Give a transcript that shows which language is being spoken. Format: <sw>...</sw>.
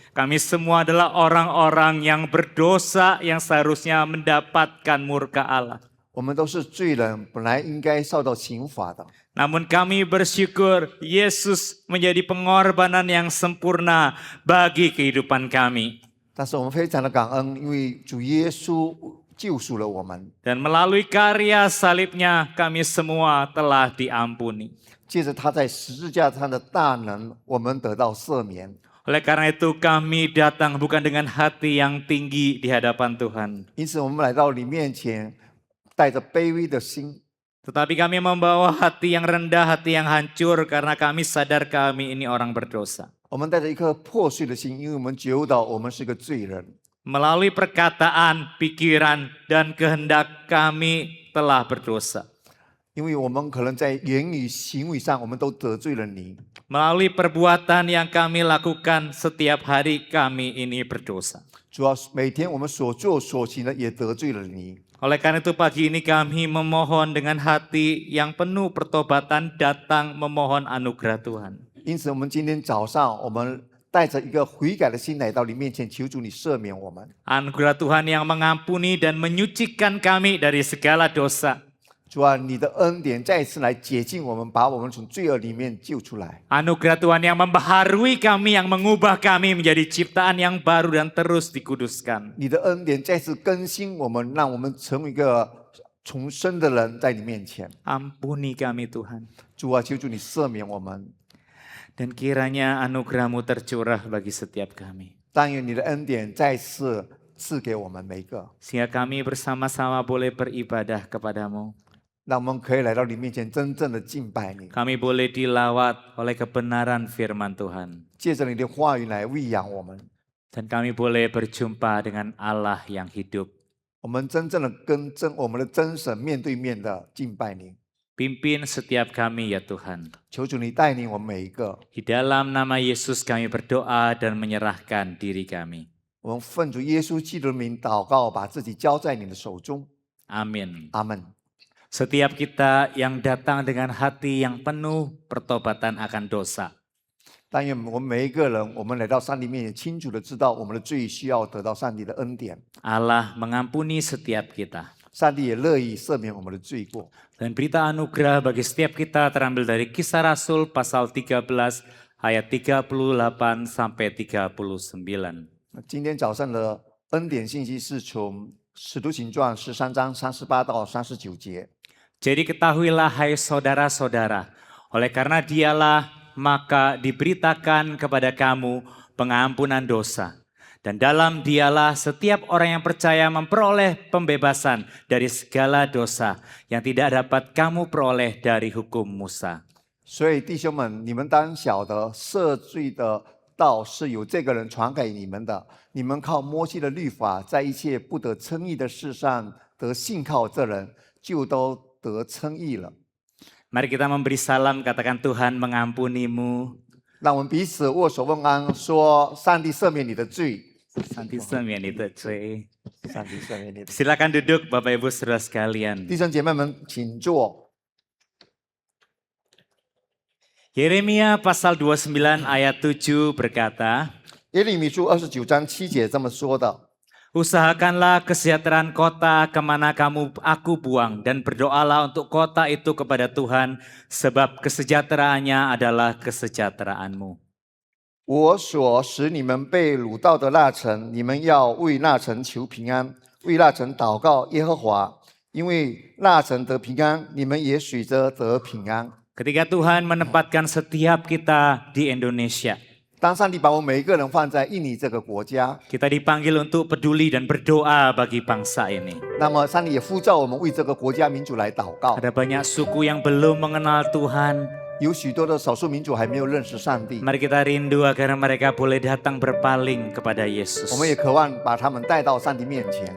<id>Kami semua adalah orang-orang yang berdosa yang seharusnya mendapatkan murka Allah.</id> <zh>我们都是罪人，本来应该受到刑罚的。</zh> <id>Namun kami bersyukur Yesus menjadi pengorbanan yang sempurna bagi kehidupan kami.</id> <zh>但是我们非常的感恩，因为主耶稣救赎了我们，</zh> <id>Dan melalui karya salibnya kami semua telah diampuni.</id> <zh>借着他在十字架上的大能，我们得到赦免。</zh> <id>Oleh karena itu kami datang bukan dengan hati yang tinggi di hadapan Tuhan.</id> <zh>因此，我们来到你面前，带着卑微的心，</zh> <id>Tetapi kami membawa hati yang rendah, hati yang hancur karena kami sadar kami ini orang berdosa.</id> <zh>我们带着一颗破碎的心，因为我们觉悟到我们是个罪人。</zh> <id>Melalui perkataan, pikiran, dan kehendak kami telah berdosa.</id> <zh>因为我们可能在言语、行为上，我们都得罪了你。</zh> <id>Melalui perbuatan yang kami lakukan setiap hari kami ini berdosa.</id> <zh>主要每天我们所做所行的也得罪了你。</zh> <id>Oleh karena itu pagi ini kami memohon dengan hati yang penuh pertobatan datang memohon anugerah Tuhan.</id> <zh>因此，我们今天早上，我们带着一个悔改的心来到你面前，求主你赦免我们。</zh> <id>Anugerah Tuhan yang mengampuni dan menyucikan kami dari segala dosa.</id> <zh>主啊，你的恩典再次来洁净我们，把我们从罪恶里面救出来。</zh> <id>Anugerah Tuhan yang membaharui kami, yang mengubah kami menjadi ciptaan yang baru dan terus dikuduskan.</id> <zh>你的恩典再次更新我们，让我们成为一个重生的人，在你面前。</zh> <id>Ampuni kami Tuhan.</id> <zh>主啊，求主你赦免我们，</zh> <id>Dan kiranya anugerah-Mu tercurah bagi setiap kami.</id> <zh>但愿你的恩典再次赐给我们每一个，</zh> <id>Sehingga kami bersama-sama boleh beribadah kepadamu.</id> <zh>让我们可以来到你面前，真正的敬拜你，</zh> <id>Kami boleh dilawat oleh kebenaran firman Tuhan.</id> <zh>借着你的话语来喂养我们。</zh> <id>Dan kami boleh berjumpa dengan Allah yang hidup.</id> <zh>我们真正的跟我们的真神面对面的敬拜你。</zh> <id>Pimpin setiap kami ya Tuhan.</id> <zh>求主你带领我们每一个，</zh> <id>Di dalam nama Yesus kami berdoa dan menyerahkan diri kami.</id> <zh>我们奉主耶稣基督的名祷告，把自己交在你的手中。</zh> <id>Amin.</id> <zh>阿门。</zh> <id>Setiap kita yang datang dengan hati yang penuh pertobatan akan dosa.</id> <zh>但愿我们每一个人，我们来到上帝面前，清楚的知道我们的罪需要得到上帝的恩典。</zh> <id>Allah mengampuni setiap kita.</id> <zh>上帝也乐意赦免我们的罪过。</zh> <id>Dan berita anugerah bagi setiap kita terambil dari Kisah Rasul pasal 13 ayat 38 sampai 39.</id> <zh>今天早上的恩典信息是从《使徒行传》13章38到39节。</zh> <id>Jadi ketahuilah hai saudara-saudara, oleh karena dialah maka diberitakan kepada kamu pengampunan dosa. Dan dalam dialah setiap orang yang percaya memperoleh pembebasan dari segala dosa yang tidak dapat kamu peroleh dari hukum Musa.</id> <zh>所以弟兄们，你们当晓得赦罪的道是由这个人传给你们的。你们靠摩西的律法，在一切不得称义的事上得信靠这人，就都得称义了。</zh> <id>Mari kita memberi salam, katakan Tuhan mengampunimu.</id> <zh>让我们彼此握手问安，说：上帝赦免你的罪， Santi semen itu cuy. 上帝赦免你的罪。</zh> <id>Silakan duduk Bapak Ibu Saudara sekalian.</id> <zh>弟兄姐妹们，请坐。</zh> <id>Yeremia pasal 29 ayat 7 berkata,</id> <zh>耶利米书29章7节这么说的：</zh> <id>Usahakanlah kesejahteraan kota kemana aku buang dan berdoalah untuk kota itu kepada Tuhan sebab kesejahteraannya adalah kesejahteraanmu.</id> <zh>我所使你们被掳到的那城，你们要为那城求平安，为那城祷告耶和华，因为那城得平安，你们也随着得平安。</zh> <id>Ketika Tuhan menempatkan setiap kita di Indonesia,</id> <zh>当上帝把我们每一个人放在印尼这个国家，</zh> <id>kita dipanggil untuk peduli dan berdoa bagi bangsa ini.</id> <zh>那么上帝也呼召我们为这个国家民主来祷告。</zh> <id>Ada banyak suku yang belum mengenal Tuhan.</id> <zh>有许多的少数民族还没有认识上帝，</zh> <id>Mari kita rindu agar mereka boleh datang berpaling kepada Yesus.</id> <zh>我们也渴望把他们带到上帝面前。</zh>